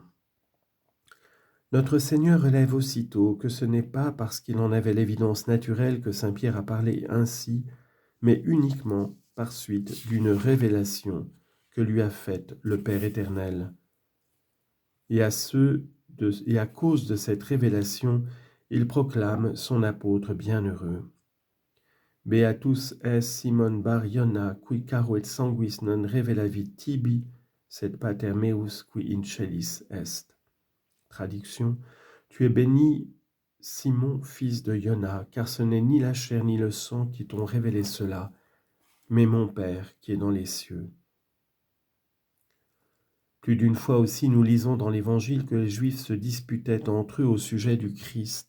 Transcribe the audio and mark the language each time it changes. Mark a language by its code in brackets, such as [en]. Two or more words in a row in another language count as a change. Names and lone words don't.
[fr] Notre Seigneur relève aussitôt que ce n'est pas parce qu'il en avait l'évidence naturelle que Saint Pierre a parlé ainsi, mais uniquement par suite d'une révélation que lui a faite le Père éternel. Et à cause de cette révélation, il proclame son apôtre bienheureux. [la] Beatus es Simon bar Iona, qui caro et sanguis non revelavit tibi, sed pater meus qui in celis est. [fr] Traduction, tu es béni, Simon, fils de Iona, car ce n'est ni la chair ni le sang qui t'ont révélé cela, mais mon Père qui est dans les cieux. Plus d'une fois aussi, nous lisons dans l'Évangile que les Juifs se disputaient entre eux au sujet du Christ.